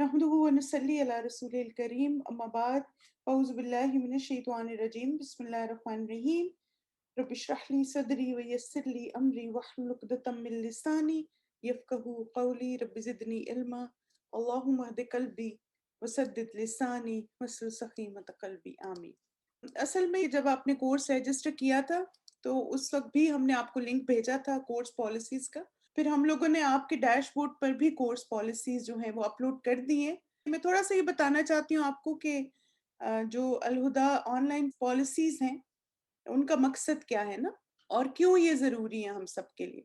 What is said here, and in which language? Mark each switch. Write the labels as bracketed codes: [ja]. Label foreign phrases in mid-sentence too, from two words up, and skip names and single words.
[ar] نحمده ونصلي على الرسول الكريم أما بعد أعوذ بالله من الشيطان الرجيم بسم الله الرحمن الرحيم رب اشرح لي صدري ويسر لي أمري واحلل عقدة من لساني يفقهوا قولي رب زدني علما اللهم اهد قلبي وسدد لساني واسلل سخيمة قلبي آمين. [ur] اصل میں جب آپ نے [en] course register [ur] کیا تھا تو اس وقت بھی ہم نے آپ کو لنک بھیجا تھا [en] course policies [ur] کا. پھر ہم لوگوں نے آپ کے ڈیش بورڈ پر بھی [en] course policies [ur] جو ہیں وہ اپلوڈ کر دی ہیں. میں تھوڑا سا یہ بتانا چاہتی ہوں آپ کو کہ جو الہدیٰ [en] online policies [ur] ہیں ان کا مقصد کیا ہے نا، اور کیوں یہ ضروری ہے ہم سب کے لیے.